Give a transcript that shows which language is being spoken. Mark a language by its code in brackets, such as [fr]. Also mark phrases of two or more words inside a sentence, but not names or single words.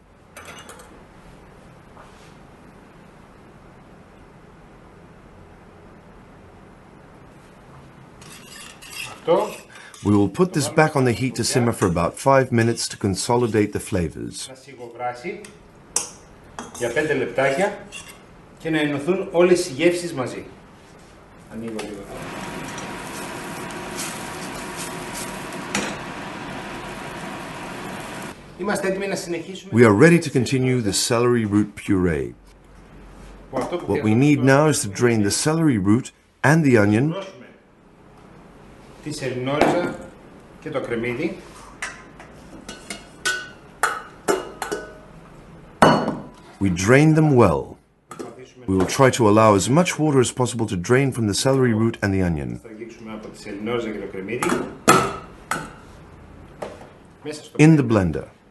[en] We will put this back on the heat to simmer for about 5 minutes to consolidate the flavors. [el] Και να ενωθούν όλες οι γεύσεις μαζί. Ανοίγω λίγο. Είμαστε έτοιμοι να συνεχίσουμε. [en] We are ready to continue the celery root puree. What we need now is to drain the celery root and the onion. [el] Τη σελινόριζα και το κρεμμύδι. [en] We drain them well. We will try to allow as much water as possible to drain from the celery root and the onion. In the blender.